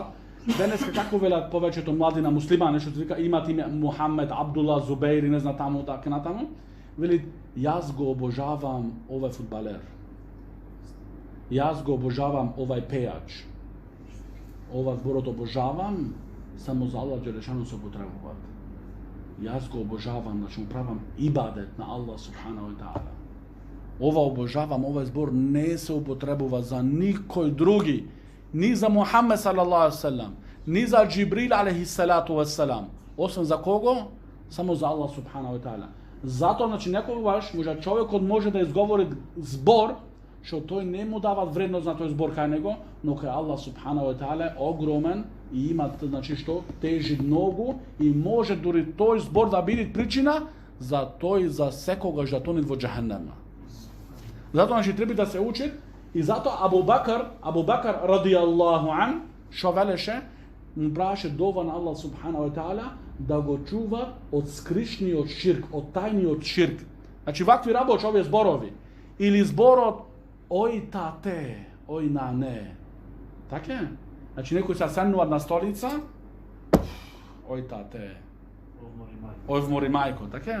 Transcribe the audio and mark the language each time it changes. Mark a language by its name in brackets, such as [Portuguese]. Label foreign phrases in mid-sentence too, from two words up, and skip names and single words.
[Macedonian] Денеска како велат повеќето млади на муслимани што се вика имат име Мухамед, Абдулла, Зубейр и не знам таму така натаму, вели јас го обожавам овој фудбалер. Јас го обожавам овај пејач. Ова зборот обожавам само за [Arabic] الله جل شأنه [Macedonian] се употребуваат. Јас го обожавам, значи му правам ибадет на [Arabic] الله سبحانه وتعالى. [Macedonian] Ова обожавам, овај збор не се употребува за никој други, ни за Мухамед [Arabic] صلى الله عليه وسلم, [Macedonian] ни за Џибрил [Arabic] عليه الصلاة والسلام, [Macedonian] освен за кого? Само за [Arabic] الله سبحانه وتعالى. [Macedonian] Затоа, значи, некогаш може човекот може да изговори збор што тој не му дава вредност на тој збор кај него, но кај [Arabic] الله سبحانه وتعالى [Macedonian] е огромен и има, значи, што тежи многу и може дури тој збор да биде причина за тој за секогаш да тоне во џахенема. Затоа, значи, треба да се учи и затоа Абу Бакр [Arabic] رضي الله عنه, [Macedonian] што велеше, му праше дова на [Arabic] الله سبحانه وتعالى [Macedonian] да го чува од скришниот ширк, од тајниот ширк. Значи, вакви работи, овие зборови, или зборот ој тате, ој нане. Така е? Значи, некој се седнуваат на столица, ој тате, Овмори мајко, така?